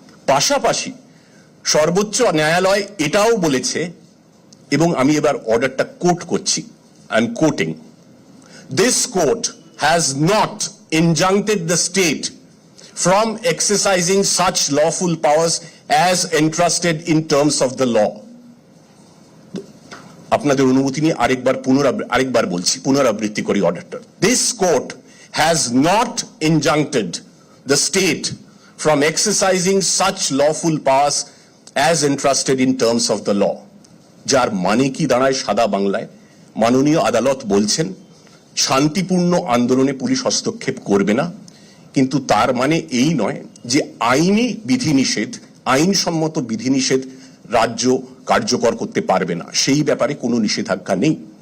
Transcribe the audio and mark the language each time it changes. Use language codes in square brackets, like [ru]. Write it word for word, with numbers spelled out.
[bn] পাশাপাশি সর্বোচ্চ ন্যায়ালয় এটাও বলেছে, এবং আমি এবার অর্ডারটা কোট করছি, [en] I am quoting, this court has not injuncted the state from exercising such lawful powers as entrusted in terms of the law. [bn] আপনাদের অনুমতি নিয়ে আরেকবার পুনরাব আরেকবার বলছি, পুনরাবৃত্তি করি অর্ডারটা। [en] This court has not injuncted the state from exercising such lawful powers as entrusted in terms of the law. [bn] যার মানে কি দাঁড়ায় সাদা বাংলায়, মাননীয় আদালত বলছেন শান্তিপূর্ণ আন্দোলনে পুলিশ হস্তক্ষেপ করবে না, কিন্তু তার মানে এই নয় যে আইনি বিধিনিষেধ, আইনসম্মত বিধিনিষেধ রাজ্য কার্যকর করতে পারবে না, সেই ব্যাপারে কোনো নিষেধাজ্ঞা নেই।